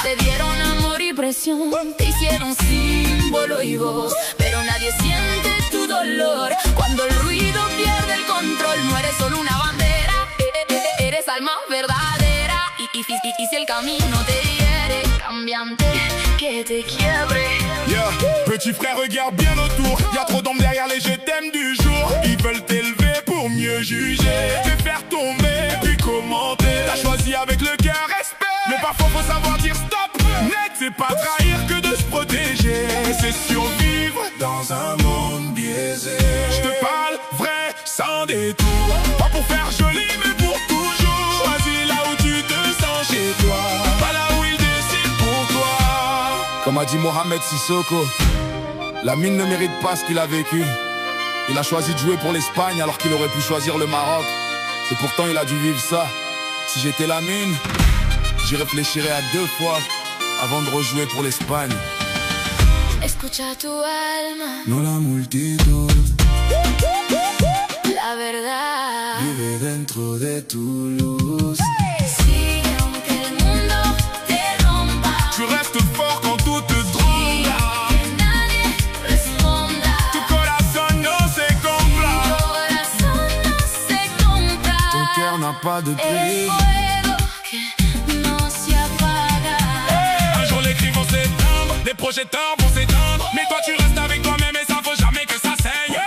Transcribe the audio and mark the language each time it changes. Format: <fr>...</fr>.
<es>Te dieron amor y presión, te hicieron símbolo y voz, pero nadie siente tu dolor cuando el ruido pierde el control. No eres solo una bandera, eres alma verdadera. Y si el camino te hiere, cambiante que te quiebre.</es> <en>Yeah.</en> <fr>Petit frère, regarde bien autour. Y'a trop d'hommes derrière les je t'aime du jour. Ils veulent t'élever pour mieux juger, te faire tomber puis commenter. T'as choisi avec le cœur, respect, mais parfois faut savoir dire stop. Net, c'est pas trahir que de se protéger, c'est survivre dans un monde biaisé. Je te parle vrai, sans détour, pas pour faire joli mais pour toujours. Choisis là où tu te sens chez toi, pas là où ils décident pour toi. Comme a dit Mohamed Sissoko, la mine ne mérite pas ce qu'il a vécu. Il a choisi de jouer pour l'Espagne alors qu'il aurait pu choisir le Maroc. Et pourtant il a dû vivre ça. Si j'étais la mine, j'y réfléchirais à 2 fois avant de rejouer pour l'Espagne.</fr> <es>Escucha tu alma, No la multitud la verdad. vive dentro de tu luz. Sigue aunque el mundo te rompa,</es> <fr>Tu restes fort quand tout te trompe.</fr> <es>que nadie responda. Tu corazón no se compra. Corazón no se compra.</es> <fr>Ton cœur n'a pas de</fr> <es>El</es> <fr>prix.</fr> <es>fuego que no se apaga.</es> <fr>Un jour les cris vont s'éteindre, les projecteurs vont s'éteindre, mais toi tu restes avec toi-même et ça faut jamais que ça saigne.</fr>